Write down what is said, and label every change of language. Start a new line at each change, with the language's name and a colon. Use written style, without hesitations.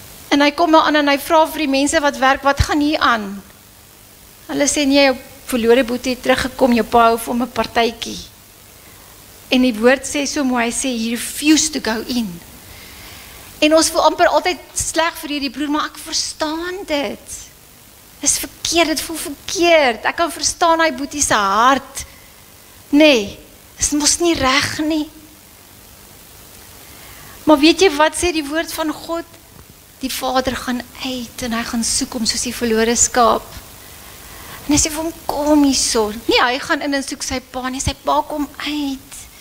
Afrikaans: En hy kom aan en hy vra vir die mense wat werk, wat gaan hier aan? Hulle sê nee, jou verlore boetie het teruggekom, jou pa hou vir hom 'n partytjie. En die woord sê so mooi, hy sê
English: he refused to go in.
Afrikaans: En ons voel amper altyd sleg vir hierdie broer, maar ek verstaan dit. Dis verkeerd, dit voel verkeerd. Ek kan verstaan hy boetie se hart. Nee, dis mos nie reg nie. Maar weet jy wat sê die woord van God? Die Vader gaan uit en hy gaan soek hom soos die verlore skaap. En hy sê vir hom, kom hierso. Nee, hy gaan in en soek sy pa, nie, sy pa kom uit.